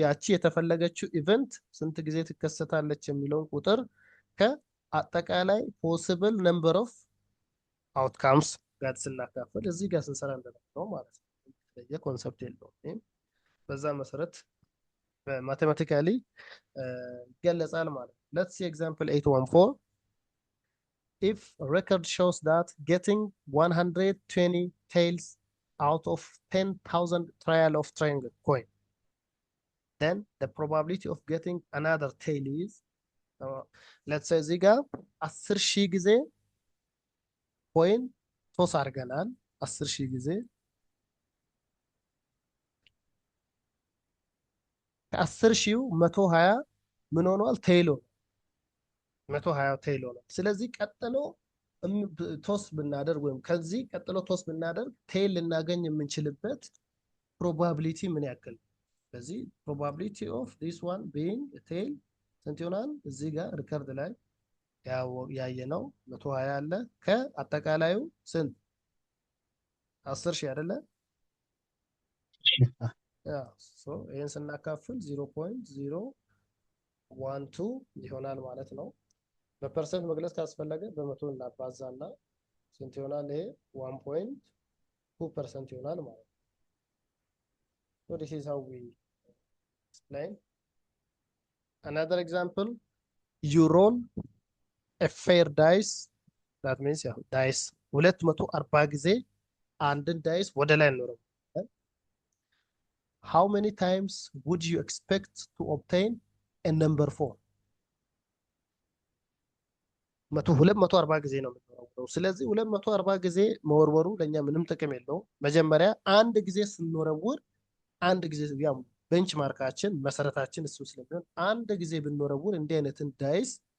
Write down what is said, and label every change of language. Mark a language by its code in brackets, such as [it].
[am] ያቺ የተፈለገችው ኢቨንት ስንት ጊዜ ትከሰታለች የሚለውን ቁጥር ከአጠቃላይ ፖሲብል ነምበር ኦፍ አውትካምስ ጋር ስናካፍል እዚህ ጋር ስንሰራ እንደነበረው ማለት ነው። የተለየ ኮንሰፕት የለውም። በዛ መሰረት ማቴማቲካሊ ይገለጻል ማለት ነው። [en] let's see example 814. if a record shows that getting 120 tails out of 10,000 trial of triangle coin, then the probability of getting another tail is let's say [am] እዚህ ጋር 10,000 ጊዜ ኮይን ቶስ አድርገናል። 10,000 ጊዜ ከ10,000 120 ምን ሆኗል? ቴይል ሆኗል። 120 ቴይል ሆኗል። ስለዚህ ቀጥሎ ቶስ ብናደርግ ወይም ከዚህ ቀጥሎ ቶስ ብናደርግ ቴይል ልናገኝ የምንችልበት ፕሮባቢሊቲ ምን ያክል? ስለዚህ ፕሮባቢሊቲ ኦፍ ዲስ ዋን ቢይንግ ቴይል ስንት ይሆናል? እዚህ ጋር ሪከርድ ላይ ያየነው 120 አለ። ከአጠቃላዩ ስንት 10,000 አይደለ? ያ ሶ ይሄን ስናካፍል 0.012 ይሆናል ማለት ነው። በፐርሰንት መግለጽ ካስፈለገ በመቶ እናባዛና ስንት ይሆናል? ይሄ 1.2% ይሆናል ማለት ነው። [en] So this is how we explain. Another example, you roll a fair dice. That means yeah, dice [am] 240 ጊዜ አንድን ዳይስ ወደ ላይ እንወረው። [en] How many times would you expect to obtain a number 4? [am] 240 ጊዜ ነው የምንወረውረው። ስለዚህ 240 ጊዜ መወርወሩ ለኛ ምንም ጥቅም የለውም። መጀመሪያ አንድ ጊዜ ስንወረውር አንድ ጊዜ ያው ቤንች ማርካችን መሰረታችን እሱ ስለሚሆን አንድ ጊዜ ብንወረውር እንዲህ አይነትን ዳይስ